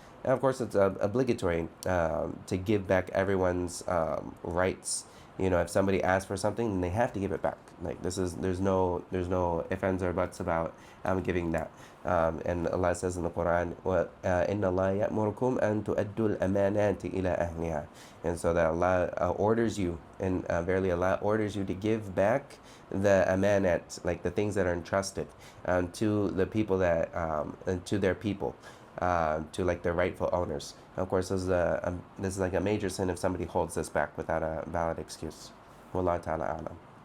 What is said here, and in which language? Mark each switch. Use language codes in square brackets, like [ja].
[en] And of course it's obligatory to give back everyone's rights. If somebody asks for something, then they have to give it back. Like there's no ifs, ands, or buts about giving that. [ar] And Allah says in the Quran, إِنَّ اللَّهَ يَأْمُرُكُمْ أَن تُؤَدُّوا الْأَمَانَاتِ إِلَىٰ أَهْلِهَا. [en] And so that Allah orders you, and verily Allah orders you to give back the amanat, like the things that are entrusted to the people to their people, to like their rightful owners. Of course, this is like a major sin if somebody holds this back without a valid excuse. [ar] Wallahu ta'ala a'lam.